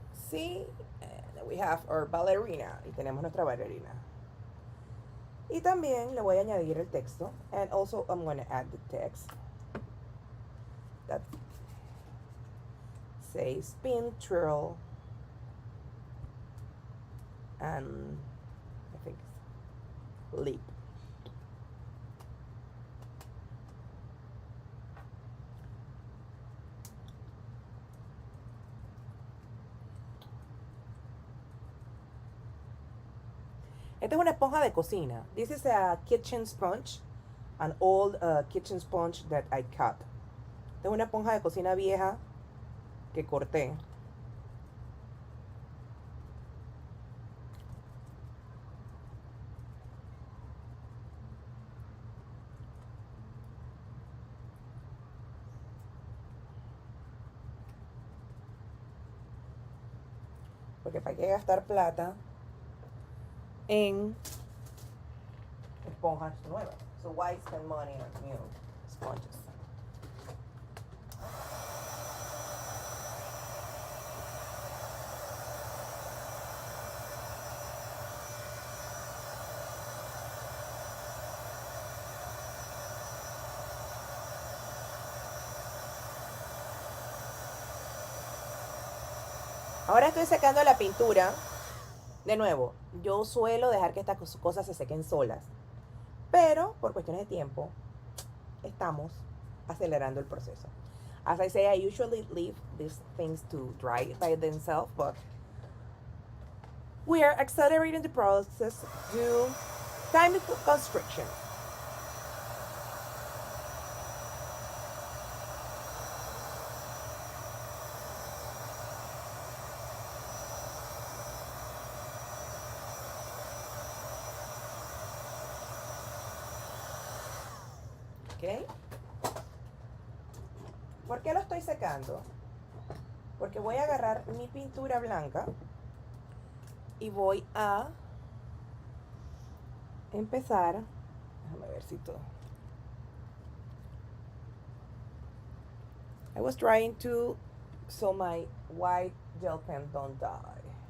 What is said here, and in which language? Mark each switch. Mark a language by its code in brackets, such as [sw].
[en] Sí, and we have our ballerina. [es] Y tenemos nuestra bailarina. Y también le voy a añadir el texto. [en] And also I'm going to add the text that says spin, twirl, and I think leap. [es] Esta es una esponja de cocina. [en] This is a kitchen sponge, an old kitchen sponge that I cut. [es] Esta es una esponja de cocina vieja que corté. Porque para qué gastar plata en esponjas nuevas. [en] So why spend money on new sponges? [es] Ahora estoy secando la pintura. De nuevo, yo suelo dejar que estas cosas se sequen solas. Pero por cuestiones de tiempo, estamos acelerando el proceso. [en] As I say, I usually leave these things to dry by themselves, but we are accelerating the process due time constriction. [es] ¿Ok? ¿Por qué lo estoy secando? Porque voy a agarrar mi pintura blanca y voy a empezar. Déjame ver si todo. [en] I was trying to so my white gel pen don't die.